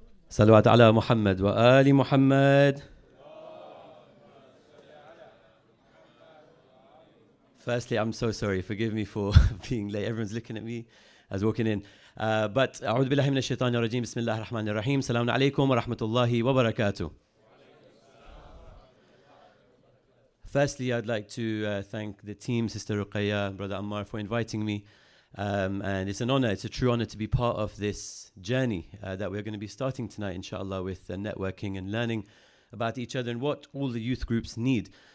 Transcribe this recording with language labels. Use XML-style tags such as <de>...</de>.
<ar>صلوات على محمد وآل محمد.</ar> <en>Firstly, I'm so sorry. Forgive me for being late. Everyone's looking at me as walking in.</en> <ar>But أعوذ بالله من الشيطان الرجيم. بسم الله الرحمن الرحيم. السلام عليكم ورحمة الله وبركاته.</ar> <en>Firstly, I'd like to thank the team, Sister Ruqayya, Brother Ammar, for inviting me. And it's an honor, it's a true honor to be part of this journey that we're going to be starting tonight, inshallah, with networking and learning about each other and what all the youth groups need.</en>